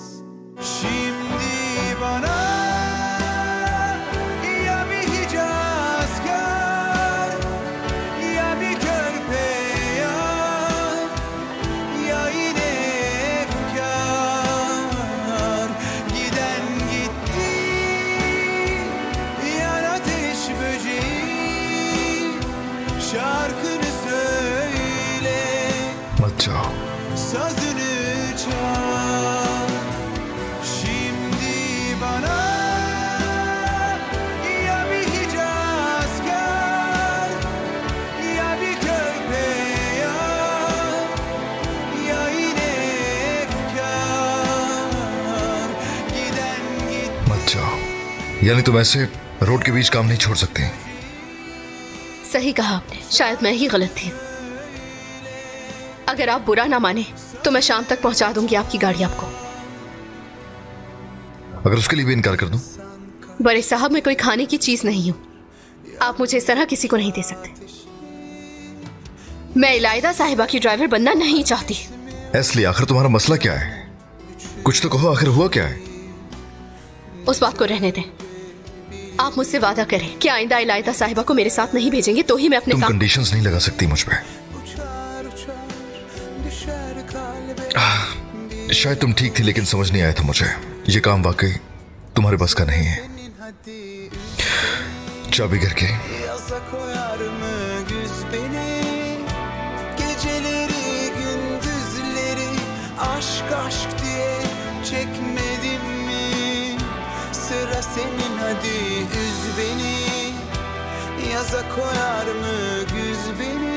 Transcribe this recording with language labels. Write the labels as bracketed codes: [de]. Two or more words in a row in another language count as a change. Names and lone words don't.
[tr] Şimdi bana ya bir Hicazkar, ya bir körpe ya yine efkar. Giden gitti, yan ateş böceği. Şarkını söyle, [hi] मत जाओ। [tr] sazını çal. Şimdi bana ya bir Hicazkar, ya bir körpe ya yine efkar. Giden gitti. [hi] मत जाओ। यानी तुम ऐसे रोड के बीच काम नहीं छोड़ सकते। सही कहा आपने, शायद मैं ही गलत थी। अगर आप बुरा ना माने तो मैं शाम तक पहुंचा दूंगी आपकी गाड़ी आपको। अगर उसके लिए भी इनकार कर दूं? बड़े साहब, मैं कोई खाने की चीज नहीं हूं। आप मुझे इस तरह किसी को नहीं दे सकते। मैं इलायदा साहिबा की ड्राइवर बनना नहीं चाहती। इसलिए आखिर तुम्हारा मसला क्या है? कुछ तो कहो, आखिर हुआ क्या है? उस बात को रहने दें। आप मुझसे वादा करें कि आइंदा इलायदा साहिबा को मेरे साथ नहीं भेजेंगे, तो ही मैं अपने तुम काम। कंडीशंस नहीं लगा सकती मुझ पे। [tr] Uçar uçar düşer kalbe. [hi] शायद तुम ठीक थी लेकिन समझ नहीं आया था मुझे ये काम वाकई तुम्हारे बस का नहीं है। [tr] Senin hadi [hi] चाबी घर के [tr] yaza koyar mı güz beni? Geceleri gündüzleri aşk aşk diye çekmedim mi? Sıra senin hadi üz beni. Yaza koyar mı güz beni?